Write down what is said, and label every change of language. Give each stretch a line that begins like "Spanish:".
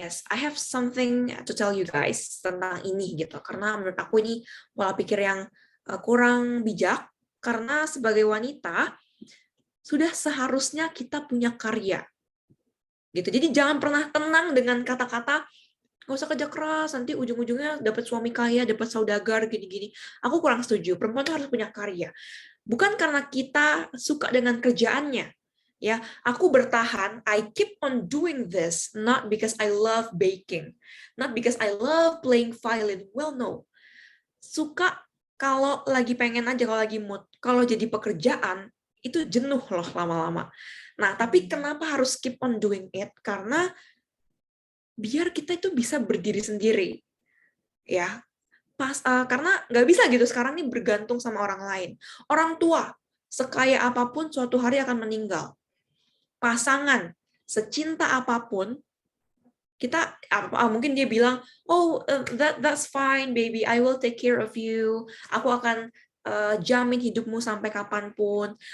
English: I have something to tell you guys
Indonesian: tentang ini gitu, karena menurut aku ini pola pikir yang kurang bijak, karena sebagai wanita sudah seharusnya kita punya karya gitu. Jadi jangan pernah tenang dengan kata-kata nggak usah kerja keras, nanti ujung-ujungnya dapat suami kaya, dapat saudagar, gini-gini. Aku kurang setuju. Perempuan tuh harus punya karya. Bukan karena kita suka dengan kerjaannya. Ya, aku bertahan.
English: I keep on doing this not because I love baking, not because I love playing violin. Well, no.
Indonesian: Suka kalau lagi pengen aja, kalau lagi mood. Kalau jadi pekerjaan itu jenuh loh lama-lama. Nah, tapi kenapa harus
English: keep on doing it?
Indonesian: Karena biar kita itu bisa berdiri sendiri, ya. Karena nggak bisa gitu sekarang nih bergantung sama orang lain. Orang tua sekaya apapun suatu hari akan meninggal. Pasangan secinta apapun, kita mungkin dia bilang,
English: oh that's fine baby, I will take care of you,
Indonesian: aku akan jamin hidupmu sampai kapanpun.